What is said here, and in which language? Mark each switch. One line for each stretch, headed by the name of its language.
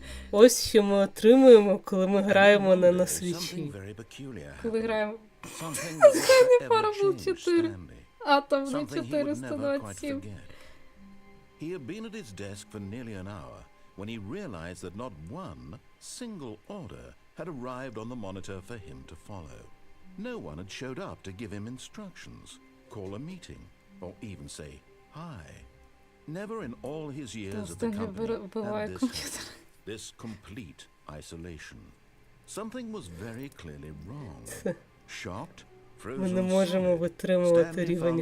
Ukrainian: Ось що ми отримуємо, коли ми граємо не на свічі. Коли граємо Stanley Parable 4, Atom 427.
English: He had been at his desk for nearly an hour when he realized that not one single order had arrived on the monitor for him to follow. No one had showed up to give him instructions, call a meeting, or even say hi. Never in all his years at the company had this complete isolation. Something was very clearly wrong. Shocked,
Ukrainian: Ми не можемо витримувати рівень